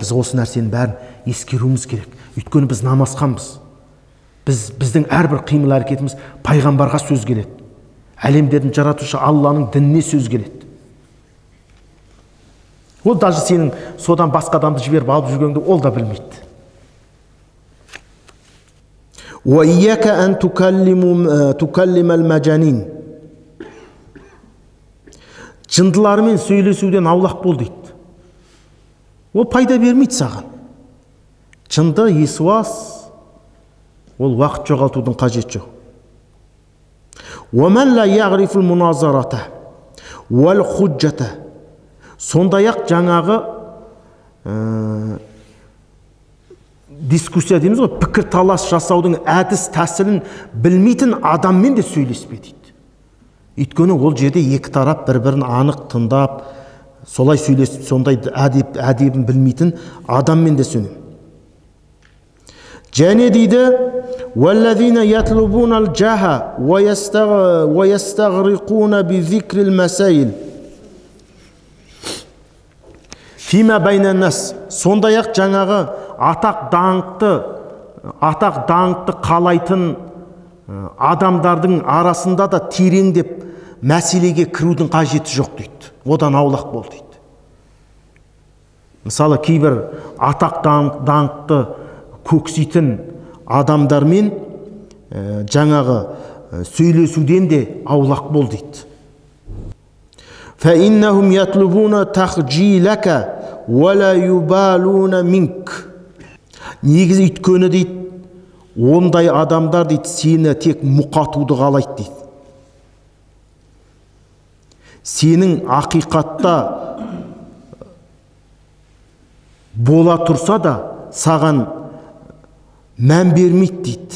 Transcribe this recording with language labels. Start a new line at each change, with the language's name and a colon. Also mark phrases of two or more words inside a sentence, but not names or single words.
Kazakh: Біз осы нәрсенің бәрін ескеруіміз керек. Өйткені біз намазханбыз. Біздің әрбір қимыл әрекетіміз пайғамбарға сөз келеді. Әлемдердің жаратушы Алланың дініне сөз келеді. Ол даже сенің содан басқа адамды жіберіп алып жүргеніңді ол да білмейді.
Arabic: وَإِيَّكَ أَن تُكَلِّمَ الْمَجَانِينَ.
Kazakh: Жындылармен сөйлесуден аулақ бол дейді. Ол пайда бермейді саған. Жынды, есуас, ол уақыт жоғалтудың қажет жоқ.
Arabic: وَمَنْ لَا يَعْرِفُ الْمُنَاظَرَةَ وَالْحُجَّةَ.
Kazakh: Сондай-ақ жаңағы дискуссия дейміз ғой, пікір талас жасаудың әдіс тәсілін білмейтін адаммен де сөйлеспе дейді. Өйткені ол жерде екі тарап бір-бірін анық тыңдап, солай сөйлесіп, сондай әдебін білмейтін адаммен де сөйлем. Және дейді,
Arabic: وَالَّذِينَ يَطْلُبُونَ الْجَاهَ وَيَسْتَغْرِقُونَ بِذِكْرِ الْمَسَائِلِ فِيمَا بَيْنَ النَّاسِ.
Kazakh: Сондай-ақ жаңағы атақ даңқты қалайтын адамдардың арасында да тереңдеп мәселеге кірудің қажеті жоқ дейді. Одан аулақ бол дейді. Мысалы, кейбір атақ даңқты көксейтін адамдармен жаңағы сөйлесуден де аулақ бол дейді.
Arabic: فَإِنَّهُمْ يَطْلُبُونَ تَخْجِيلَكَ وَلَا يُبَالُونَ مِنْكَ.
Kazakh: Негізі өйткені дейді, ондай адамдар дейді, сені тек мұқатуды қалайды дейді. Сенің ақиқатта бола тұрса да саған мән бермейді дейді.